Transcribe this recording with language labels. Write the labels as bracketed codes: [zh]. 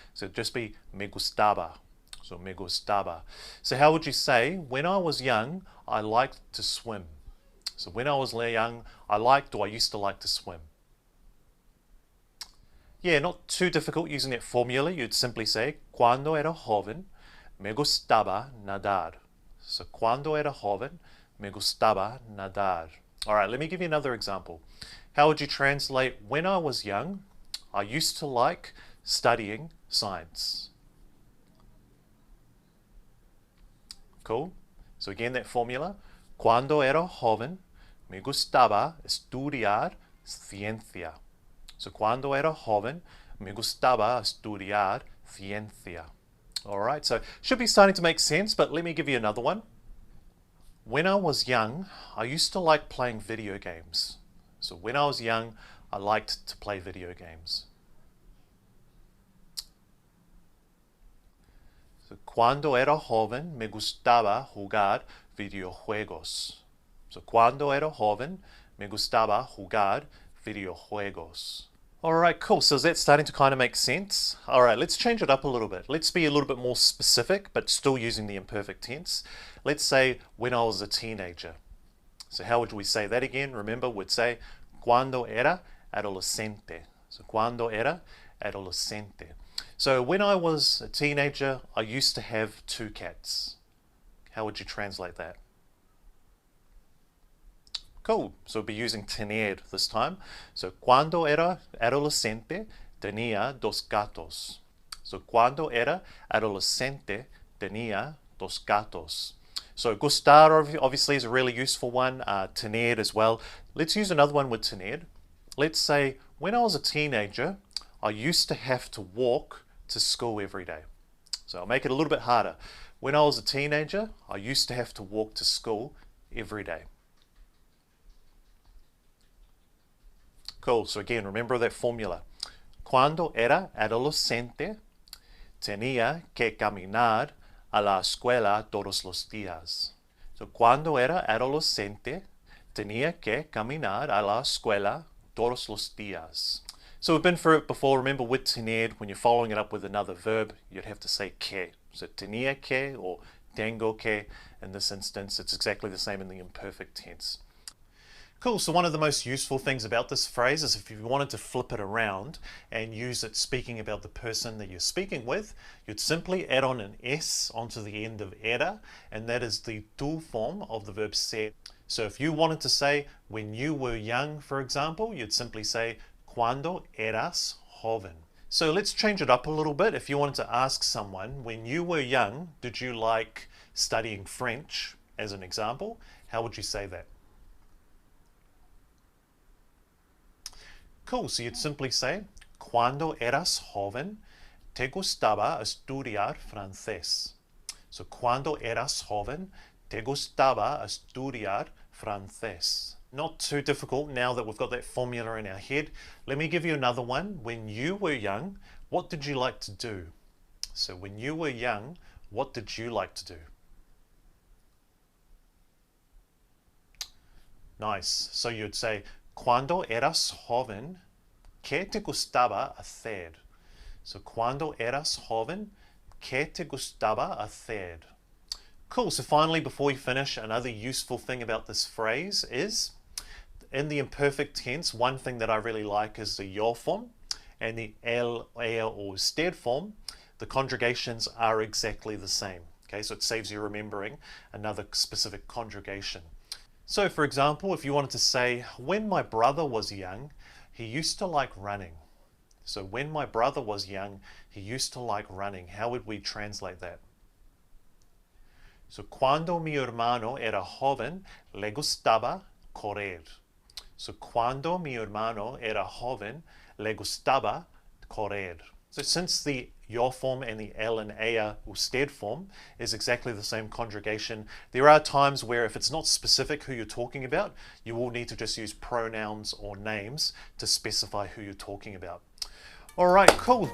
[en] So it'd just be [es] me gustaba. [en] So me gustaba. So how would you say, when I was young, I liked to swim? So when I was young, I liked or I used to like to swim. Yeah, not too difficult using that formula. You'd simply say, [es] cuando era joven, me gustaba nadar. So cuando era joven, me gustaba nadar. [en] All right, let me give you another example. How would you translate, when I was young, I used to like studying science? Cool. So again, that formula. [es] Cuando era joven, me gustaba estudiar ciencia. So cuando era joven, me gustaba estudiar ciencia. [en] All right, so should be starting to make sense, but let me give you another one. When I was young, I used to like playing video games. So when I was young, I liked to play video games. [es] So, cuando era joven, me gustaba jugar videojuegos. So, cuando era joven, me gustaba jugar videojuegos. [en] All right, cool. So is that starting to kind of make sense? All right, let's change it up a little bit. Let's be a little bit more specific, but still using the imperfect tense. Let's say when I was a teenager. So how would we say that again? Remember, we'd say [es] cuando era adolescente. So cuando era adolescente. [en] So when I was a teenager, I used to have 2 cats. How would you translate that? Cool. So we'll be using tener this time. [es] So cuando era adolescente, tenía 2 gatos. So cuando era adolescente, tenía 2 gatos. [en] So gustar obviously is a really useful one. Tener as well. Let's use another one with tener. Let's say, when I was a teenager, I used to have to walk to school every day. So I'll make it a little bit harder. When I was a teenager, I used to have to walk to school every day. Cool, so again, remember that formula. [es] Cuando era adolescente, tenía que caminar a la escuela todos los días. So cuando era adolescente, tenía que caminar a la escuela todos los días. [en] So we've been through it before. Remember, with tener, when you're following it up with another verb, you'd have to say que. So [es] tenía que [en] or [es] tengo que. [en] In this instance, it's exactly the same in the imperfect tense. Cool, so one of the most useful things about this phrase is if you wanted to flip it around and use it speaking about the person that you're speaking with, you'd simply add on an S onto the end of era, and that is the tu form of the verb ser. So if you wanted to say when you were young, for example, you'd simply say [es] cuando eras joven. [en] So let's change it up a little bit. If you wanted to ask someone, when you were young, did you like studying French, as an example, how would you say that? Cool, so you'd simply say, [es] cuando eras joven, te gustaba estudiar francés. So, cuando eras joven, te gustaba estudiar francés. [en] Not too difficult now that we've got that formula in our head. Let me give you another one. When you were young, what did you like to do? So, when you were young, what did you like to do? Nice. So you'd say, [es] cuando eras joven, ¿qué te gustaba hacer? So, cuando eras joven, ¿qué te gustaba hacer? [en] Cool. So finally, before we finish, another useful thing about this phrase is, in the imperfect tense, one thing that I really like is the yo form and the el, ea, or usted form. The conjugations are exactly the same. Okay, so it saves you remembering another specific conjugation. So for example, if you wanted to say, when my brother was young, he used to like running. So when my brother was young, he used to like running. How would we translate that? [es] So cuando mi hermano era joven, le gustaba correr. So cuando mi hermano era joven, le gustaba correr. [en] So since the yo form and the el and ea usted form is exactly the same conjugation, there are times where if it's not specific who you're talking about, you will need to just use pronouns or names to specify who you're talking about. Alright, cool.